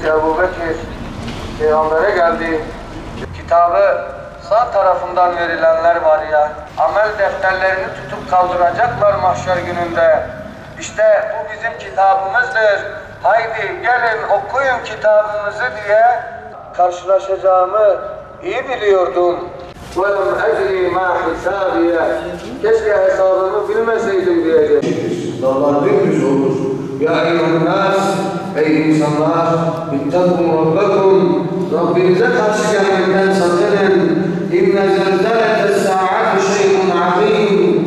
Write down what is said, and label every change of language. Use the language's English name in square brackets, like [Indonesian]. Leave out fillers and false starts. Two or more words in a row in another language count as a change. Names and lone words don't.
[Turkish] Ebu Bekir Peygamber'e geldi. Kitabı sağ tarafından verilenler var ya, amel defterlerini tutup kaldıracaklar mahşer gününde. İşte bu bizim kitabımızdır. Haydi gelin okuyun kitabımızı diye karşılaşacağımı iyi biliyordum. [Arabic] وَلَمْ اَجْرِي مَا حِسَابِيَ [Turkish] Keşke hesabımı bilmeseydim diyecek. Dağlar dümdüz olur. [Arabic] يا أيها الناس, [Turkish] ey insanlar, [Arabic] اتقوا ربكم, [Turkish] Rabbinize karşı gelmekten sakının. [Arabic] إن زلزلة الساعة شيء عظيم.